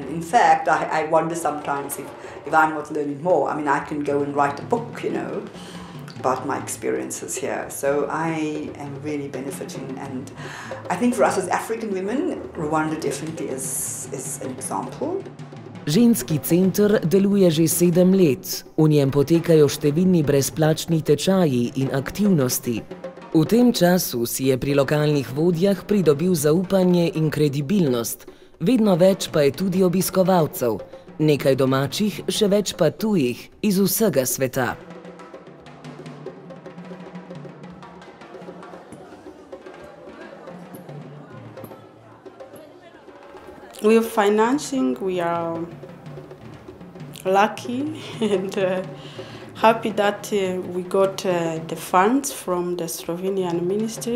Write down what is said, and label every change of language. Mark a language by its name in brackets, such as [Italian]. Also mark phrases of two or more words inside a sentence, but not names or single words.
[English] In fact, I wonder sometimes if I'm not learning more. I mean, I can go and write a book, about my experiences here. So I am really benefiting, and I think for us as African women, Rwanda definitely is an example. [Slovenian] Ženski center deluje že 7 let. V njem potekajo številni brezplačni tečaji in aktivnosti. V tem času si je pri lokalnih vodjah pridobil zaupanje in kredibilnost. Vedno več pa je tudi obiskovalcev. Nekaj domačih, še več pa tujih, iz vsega sveta. [English] With financing, we are lucky and happy that we got the funds from the Slovenian ministry.